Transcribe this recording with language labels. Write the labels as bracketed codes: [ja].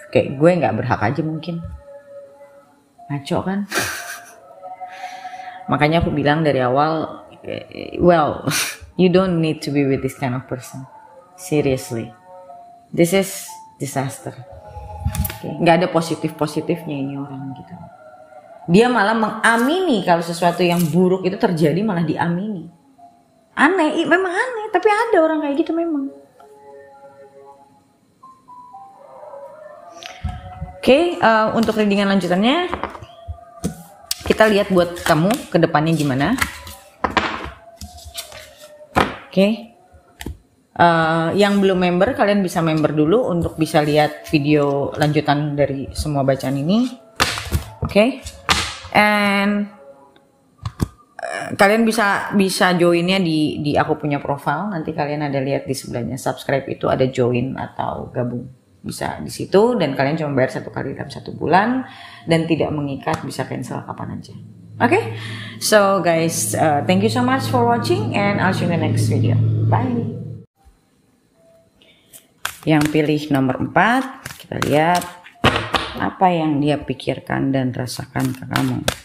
[id] Kayak gue nggak berhak aja mungkin. Ngaco kan? Makanya aku bilang dari awal, [en] well, you don't need to be with this kind of person. Seriously, this is disaster. Okay. [id] Nggak ada positifnya ini orang gitu. Dia malah mengamini kalau sesuatu yang buruk itu terjadi, malah diamini. Aneh, memang aneh, tapi ada orang kayak gitu memang. Oke, untuk readingan lanjutannya, kita lihat buat kamu ke depannya gimana. Oke. Yang belum member, kalian bisa member dulu untuk bisa lihat video lanjutan dari semua bacaan ini. Oke. And kalian bisa joinnya di aku punya profile. Nanti kalian ada lihat di sebelahnya subscribe itu ada join atau gabung, bisa di situ. Dan kalian cuma bayar 1 kali dalam 1 bulan dan tidak mengikat, bisa cancel kapan aja. [en] Okay, so guys, thank you so much for watching and I'll see you in the next video. Bye. [id] Yang pilih nomor 4, kita lihat apa yang dia pikirkan dan rasakan ke kamu.